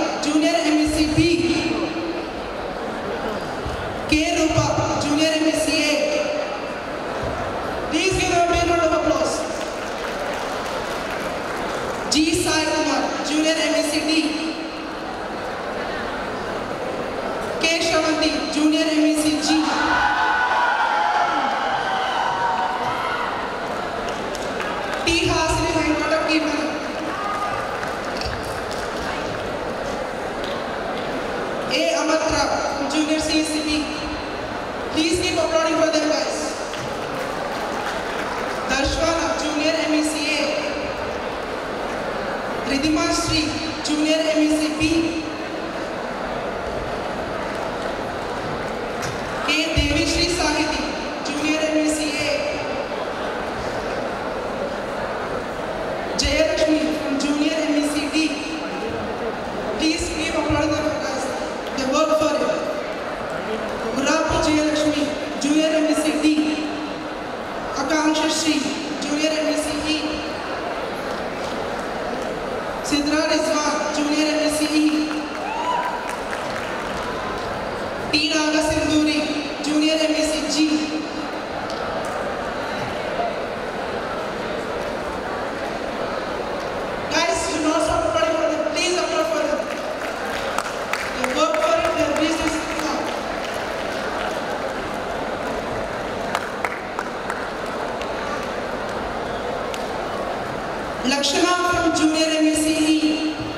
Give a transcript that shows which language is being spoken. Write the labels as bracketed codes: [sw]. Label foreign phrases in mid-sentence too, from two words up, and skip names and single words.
[en] Junior MEC B. K. Rupa, Junior MEC A. Please give them a big round of applause. G. Sai Kumar, Junior MEC D. K. Shravanti, Junior MEC G. T. Hasini Venkata Kirtana. A. Amatra, Junior CCB. Please keep applauding for them, guys. Darshwana, Junior MEC A. Ridhima Sri, Junior MEC B. K. Devi Sri Sahiti, Junior MEC A. Jayalakshmi from Junior MEC D. Please keep applauding them, guys. They work for it. Murapu Jayalakshmi, Junior MEC D. Akanksha Sri, Junior MEC E. Sidra Rizwan, Junior MEC E. T. Naga Sinduri, Junior MEC G. Guys, do not stop applauding for them. Please applaud for them. They work for it, they have reached this far. Lakshana from Junior MEC E.